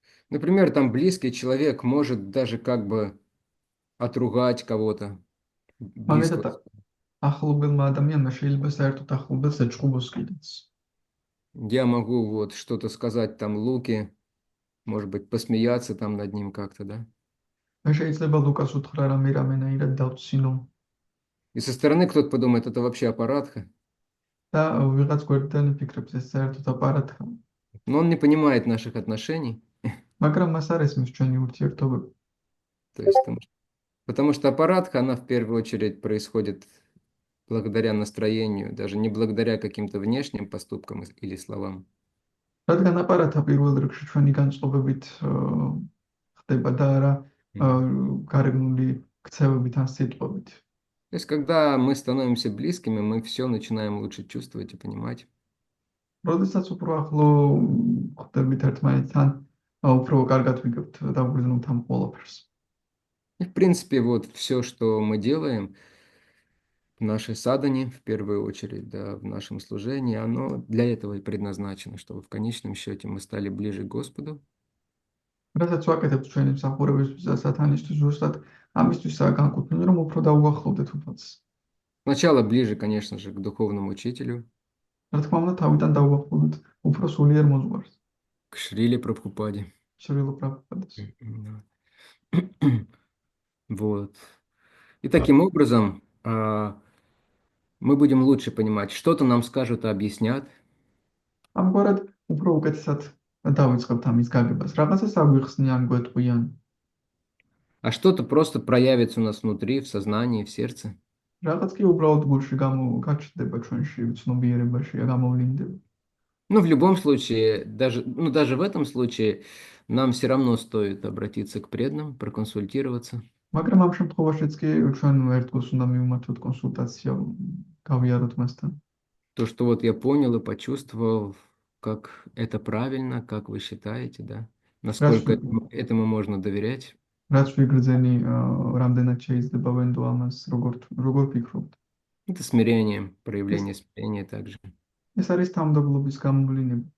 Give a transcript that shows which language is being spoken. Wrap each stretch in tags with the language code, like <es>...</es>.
<ru>Например, там близкий человек может даже как бы отругать кого-то</ru> <ka>მაგალითად,</ka> <ru>близкого.</ru> <ka>ახლობელმა ადამიანმა შეიძლება საერთოდ ახლობელს ეჭყუბოს კიდეც.</ka> <ru>Я могу вот что-то сказать там Луке, может быть, посмеяться там над ним как-то, да?</ru> <ka>მე შეიძლება ლუკას უთხრა რამენაირად დავცინო</ka> <ru>И со стороны кто-то подумает, это вообще аппаратка.</ru> <ka>და ვიღაც გვერდიდან იფიქრებს ეს საერთოდ აპარატია.</ka> <ru>Но он не понимает наших отношений.</ru> <ka>მაგრამ მას არ ესმის ჩვენი ურთიერთობები.</ka> <ru>То есть, потому что аппаратка, она в первую очередь происходит благодаря настроению, даже не благодаря каким-то внешним поступкам или словам.</ru> <ka>რადგან აპარატა პირველ რიგში ჩვენი განწყობებით ხდება და არა გარეგნული ქცევებით ან სიტყვებით.</ka> <ru>То есть, когда мы становимся близкими, мы все начинаем лучше чувствовать и понимать.</ru> <ka>როდესაც უფრო ახლო ხდებით ერთმანეთთან, უფრო კარგად ვიგებთ და ვგრძნობთ ამ ყველაფერს.</ka> <ru>И, в принципе, вот все, что мы делаем в нашей садане, в первую очередь, да, в нашем служении, оно для этого и предназначено, чтобы в конечном счете мы стали ближе к Господу.</ru> <ka>რასაც ვაკეთებთ ჩვენი მსახურებისთვის და სათანისთვის, ზუსტად ამისთვისაა განკუთვნილი, რომ უფრო დაუახლოვდეთ უფალს.</ka> <ru>Сначала ближе, конечно же, к духовному учителю,</ru> <ka>რა თქმა უნდა, თავიდან დაუახლოვდეთ უფრო სულიერ მოძღვარს,</ka> <ru>к Шриле Прабхупаде.</ru> <ka>შრილ პრაბჰუპადეს.</ka> <ru>Да. Вот. И таким образом мы будем лучше понимать, что-то нам скажут и объяснят,</ru> <ka>ამგვარად უფრო უკეთესად დავიწყებთ ამის გაგებას. რაღაცას აგვიხსნიან, გვეტყვიან,</ka> <ru>а что-то просто проявится у нас внутри, в сознании, в сердце.</ru> <ka>რაღაც კი უბრალოდ გულში გაჩნდება ჩვენში, ცნობიერებაში, გამოვლინდება.</ka> <ru>Но в любом случае, даже в этом случае, нам все равно стоит обратиться к преданным, проконсультироваться.</ru> <ka>მაგრამ ამ შემთხვევაშიც კი ჩვენ ერთგულს უნდა მივმართოთ კონსულტაცია, გავიაროთ მასთან.</ka> <ru>То, что вот я понял и почувствовал, как это правильно, как вы считаете, да? Насколько этому можно доверять?</ru> <ka>რაც ვიგრძენი, რამდენად შეიძლება ვენდო ამას, როგორ ფიქრობთ?</ka> <ru>Это смирение, проявление смирения также.</ru> <ka>ეს არის თავმდაბლობის გამოვლენა.</ka>